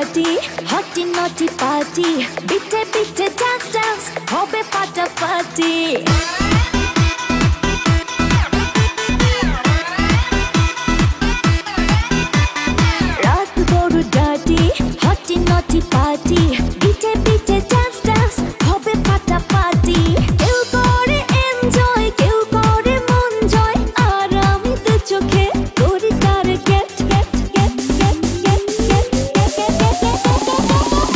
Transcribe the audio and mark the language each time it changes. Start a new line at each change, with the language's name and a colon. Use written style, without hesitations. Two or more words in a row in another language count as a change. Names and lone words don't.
English: hotty naughty party, bitte bitte dance dance,
Bangla: hobe ফাটাফাটি। রাত বড়
English: dirty, hotty naughty party, bitte bitte dance dance,
Bangla: hobe ফাটাফাটি। কেউ করে enjoy, কেউ করে মন জয়, আর আমি তো চোখে করি target,
English: get get get get get get get।